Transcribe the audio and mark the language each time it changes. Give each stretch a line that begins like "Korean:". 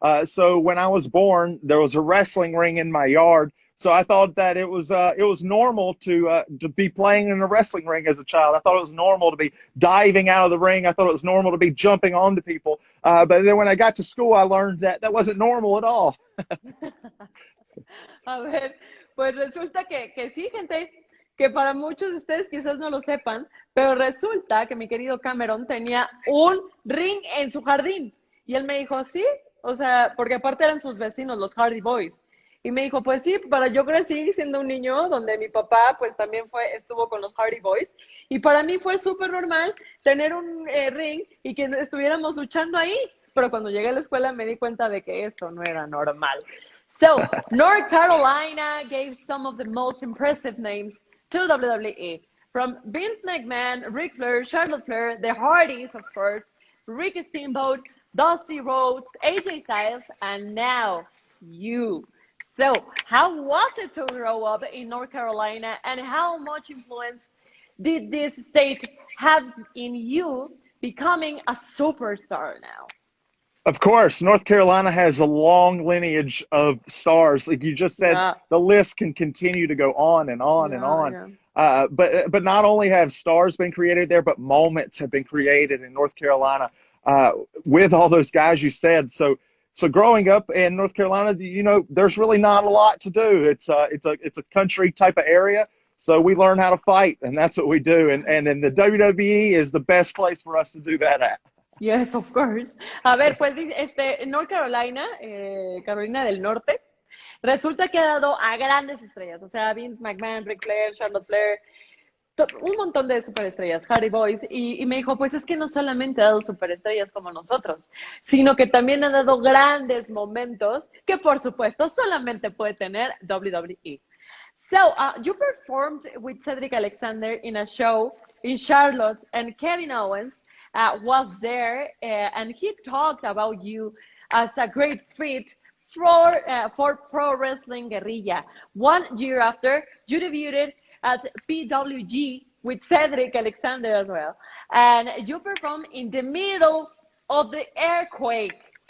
English: So when I was born, there was a wrestling ring in my yard. So I thought that it was normal to be playing in a wrestling ring as a child. I thought it was normal to be diving out of the ring. I thought it was normal to be jumping onto people. But then when I got to school, I learned that wasn't normal at all.
Spanish: A ver, pues resulta que sí, gente, que para muchos de ustedes quizás no lo sepan, pero resulta que mi querido Cameron tenía un ring en su jardín. Y él me dijo, sí, o sea, porque aparte eran sus vecinos, los Hardy Boys. Y me dijo, pues sí, yo crecí siendo un niño donde mi papá pues también estuvo con los Hardy Boys. Y para mí fue súper normal tener un ring y que estuviéramos luchando ahí. Pero cuando llegué a la escuela me di cuenta de que eso no era normal.
English: So, North Carolina gave some of the most impressive names to WWE. from Vince McMahon, Ric Flair, Charlotte Flair, the Hardys, of course, Ricky Steamboat, Dusty Rhodes, AJ Styles, and now you. So, how was it to grow up in North Carolina, and how much influence did this state have in you becoming a superstar now? Of course, North Carolina has a long lineage of stars. Like you just said, Yeah, the list can continue to go on and on and yeah, on. yeah. But not only have stars been created there, but moments have been created in North Carolina uh, with all those guys you said. So growing up in North Carolina, there's really not a lot to do. It's a country type of area. So we learn how to fight, and that's what we do. And then the WWE is the best place for us to do that at. Yes, of course.
Spanish: A ver, pues North Carolina, Carolina del Norte, resulta que ha dado a grandes estrellas, o sea, Vince McMahon, Ric Flair, Charlotte Flair, un montón de superestrellas, Hardy Boys, y me dijo, pues es que no solamente ha dado superestrellas como nosotros, sino que también ha dado grandes momentos que por supuesto solamente puede tener WWE.
English: So, you performed with Cedric Alexander in a show in Charlotte, and Kevin Owens was there, and he talked about you as a great fit for Pro Wrestling Guerrilla. 1 year after, you debuted at PWG with Cedric Alexander as well, and you performed in the middle of the earthquake.